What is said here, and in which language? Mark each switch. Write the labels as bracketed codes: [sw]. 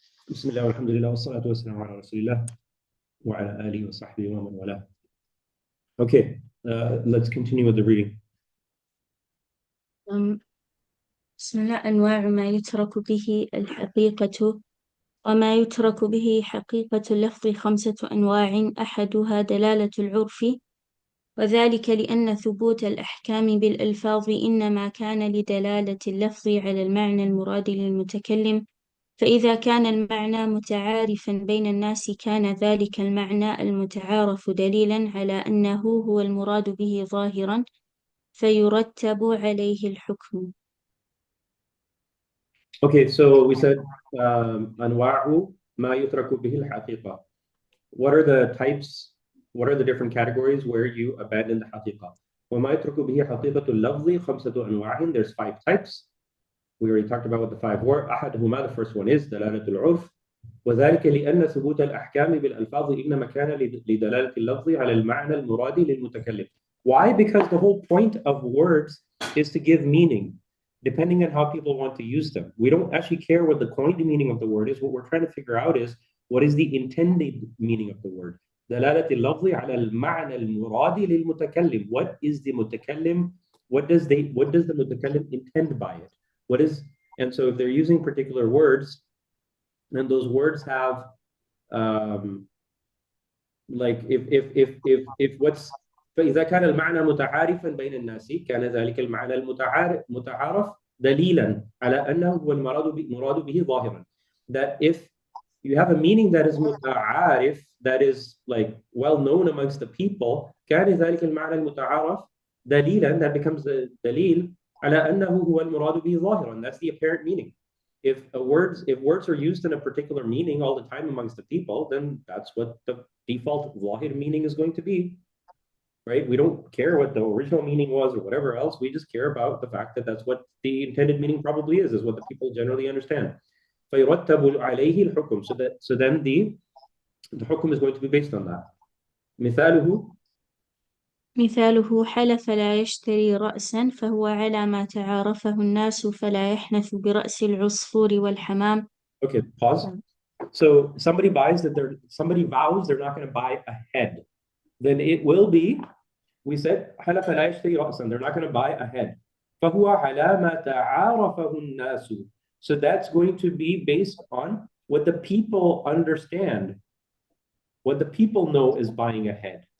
[ar] بسم الله والحمد لله والصلاة والسلام على رسول الله وعلى آله وصحبه ومن والاه. [en] Okay, let's continue with the reading. [ar] بسم الله. أنواع ما يترك به الحقيقة. وما يترك به حقيقة اللفظ 5 أنواع، أحدها دلالة العرف، وذلك لأن ثبوت الأحكام بالألفاظ إنما كان لدلالة اللفظ على المعنى المراد للمتكلم، فإذا كان المعنى متعارفا بين الناس كان ذلك المعنى المتعارف دليلا على أنه هو المراد به ظاهرا، فيرتب عليه الحكم. [en] Okay, so we said [ar] أنواع ما يترك به الحقيقة. [en] What are the types? What are the different categories where you abandon the حقيقة? [ar] وما يترك به حقيقة اللفظ 5 أنواع. [en] There's 5 types. We already talked about what the 5 were. [ar] أحدهما, [en] the first one is [ar] دلالة العرف. وذلك لأن ثبوت الأحكام بالألفاظ إنما كان لدلالة اللفظ على المعنى المراد للمتكلم. [en] Why? Because the whole point of words is to give meaning, depending on how people want to use them. We don't actually care what the coined meaning of the word is. What we're trying to figure out is what is the intended meaning of the word. [ar] دلالة اللفظ على المعنى المراد للمتكلم. [en] What is the متكلم? What does the متكلم intend by it? And so if they're using particular words, and those words have like if what's [ar] فإذا كان المعنى متعارفا بين الناس كان ذلك المعنى متعارف دليلا على أنه هو المراد به ظاهرا. [en] That if you have a meaning that is متعارف, that is like well known amongst the people, [ar] كان ذلك المعنى المتعارف دليلا, [en] that becomes the دليل [ar] على أنه هو المراد به ظاهرا. [en] That's the apparent meaning. If words are used in a particular meaning all the time amongst the people, then that's what the default ظاهر meaning is going to be, right? We don't care what the original meaning was or whatever else. We just care about the fact that that's what the intended meaning probably is what the people generally understand. [ar] فيرتب عليه الحكم. [en] So then the حكم is going to be based on that. [ar] مثاله حلف لا يشتري رأسا فهو على ما تعارفه الناس فلا يحنث برأس العصفور والحمام. [en] Okay, pause. So somebody vows they're not going to buy a head. Then it will be, we said [ar] حلف لا يشتري رأسا, [en] they're not going to buy a head. [ar] فهو على ما تعارفه الناس. [en] So that's going to be based on what the people understand, what the people know is buying a head.